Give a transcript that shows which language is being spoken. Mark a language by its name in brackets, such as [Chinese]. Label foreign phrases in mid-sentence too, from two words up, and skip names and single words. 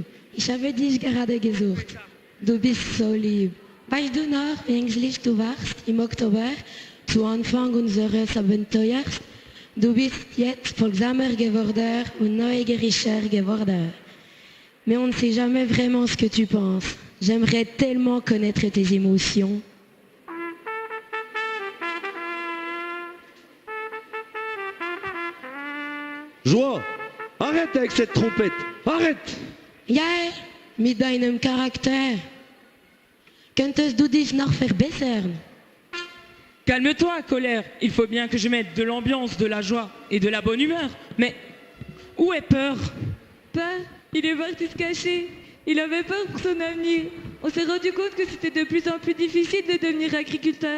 [German] Ich habe dich gerade gesucht. Du bist so lieb. Weißt du noch, wie ängstlich du warst im Oktober zu Anfang unseres Abenteuers? Du bist jetzt folgsamer geworden und neugieriger geworden. [French] Mais on ne sait jamais vraiment ce que tu penses. J'aimerais tellement connaître tes émotions. Joie, arrête avec cette trompette, arrête! [German] Jael, mit deinem Charakter. Könntest du dich noch verbessern? [French] Calme-toi, colère. Il faut bien que je mette de l'ambiance, de la joie et de la bonne humeur. Mais où est peur? Peur? Il est parti se cacher. Il avait peur pour son avenir. On s'est rendu compte que c'était de plus en plus difficile de devenir agriculteur.